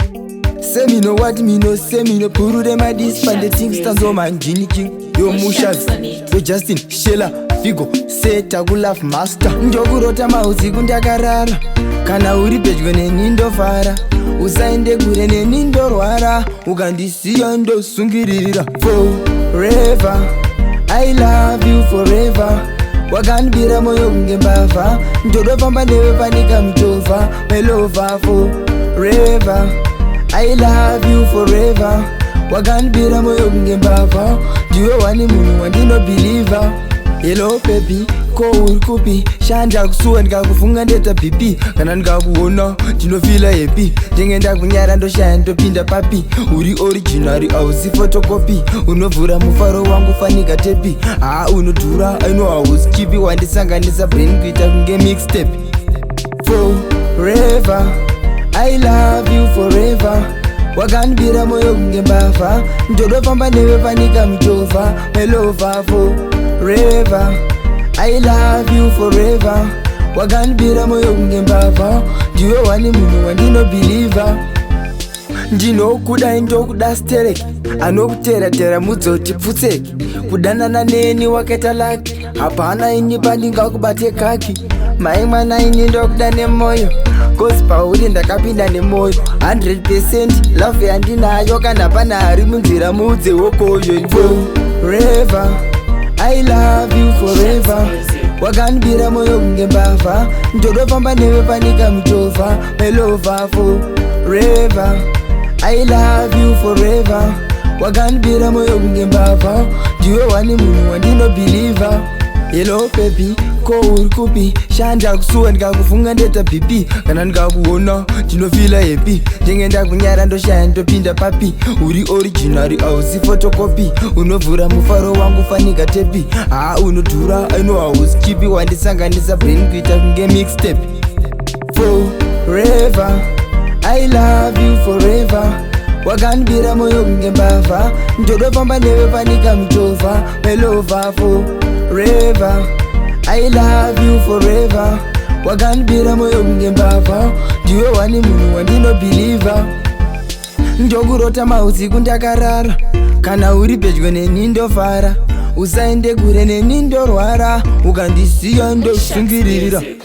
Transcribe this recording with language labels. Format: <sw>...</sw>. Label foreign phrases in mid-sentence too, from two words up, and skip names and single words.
<en>Say me no what, me no say, me no puru them a this, but the things stand so man, Jimmy King, yo, Yo, Mushas, Shanks on it. yo, Justin, Sheila, Figo, say, Tagu Laugh Master.</en> <sn>Ndokurota mausiku ndakarara, kana uri pedyo neni ndofara, usaende kure neni ndorwara, ukandisiya ndosungirira.</sn> <en>Forever, I love you forever.</en> <sn>Wakandibira moyo kunge mbavha, ndodofamba newe panika muchovha,</sn> <en>my lover forever. I love you forever.</en> <sn>Wakandibira moyo kunge mbavha, ndiwe wani munhu wandinobhilivha.</sn> <en>Hello baby,</en> <sn>ko uri kupi? Shanda kusuwa ndikakufunga ndeta B P, kana ndikakuona ndinofila happy. Ndenge ndakunyara ndoshaya ndopinda papi, uri original hausi photocopy, unovhura mufaro wangu fanika tepi. Ah, unodhura,</sn> <en>I know</en> <sn>hausi chipi, wandisanganisa brain kuita kunge mixtape.</sn> <en>Forever, I love you forever.</en> <sn>Wakandibira moyo kunge mbavha, ndodofamba newe panika muchovha,</sn> <en>my lover forever. I love you forever.</en> <sn>Wakandibira moyo kunge mbavha, ndiwe wani munhu wandinobhilivha. Ndinokuda, ndokuda stereki, anokutera-tera mudzoti pfutseki. Kudanana neni wakaita laki, hapana ini pandingakubate kaki. Mai mwana ini ndokuda nemoyo, 'cause pauri ndakapinda nemoyo.</sn> <en>Hundred percent love</en> <sn>yandinayo, kana pana ari munzira muudze wokoyo.</sn> <en>Forever, I love you forever.</en> <sn>Wakandibira moyo kunge mbavha, ndodofamba newe panika muchovha,</sn> <en>my lover forever. I love you forever.</en> <sn>Wakandibira moyo kunge mbavha, ndiwe wani munhu wandinobhilivha.</sn> <en>Hello baby,</en> <sn>ko uri kupi? Shanda kusuwa ndikakufunga ndeta B P, kana ndikakuona ndinofila happy. Ndenge ndakunyara ndoshaya ndopinda papi, uri original hausi photocopy, unovhura mufaro wangu fanika tepi. Ah, unodhura,</sn> <en>I know</en> <sn>hausi chipi, wandisanganisa brain kuita kunge mixtape.</sn> <en>Forever, I love you forever.</en> <sn>Wakandibira moyo kunge mbavha, ndodofamba newe panika muchovha,</sn> <en>my lover forever. I love you forever.</en> <sn>Wakandibira moyo kunge mbavha, ndiwe wani munhu wandinobhilivha. Ndokurota mausiku ndakarara, kana uri pedyo neni ndofara, usaende kure neni ndorwara, ukandisiya ndosungirira.</sn>